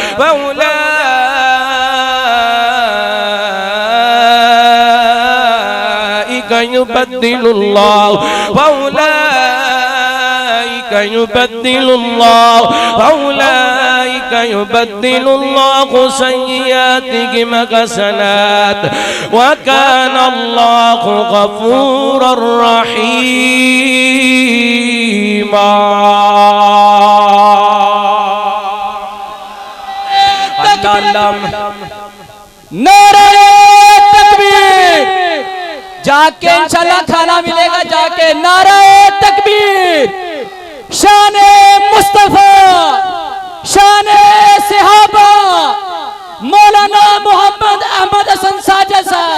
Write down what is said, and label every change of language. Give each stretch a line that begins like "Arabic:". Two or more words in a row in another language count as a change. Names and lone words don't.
Arabic: يبدل الله فأولئك يبدل الله سيئاتهم حسنات وكان الله غفورا رحيما
Urdu: نعرہ تکبیر جا کے ان شاء اللہ کھانا ملے گا جا کے نعرہ تکبیر شان مصطفیٰ شان صحابہ مولانا محمد احمد حسن ساجد صاحب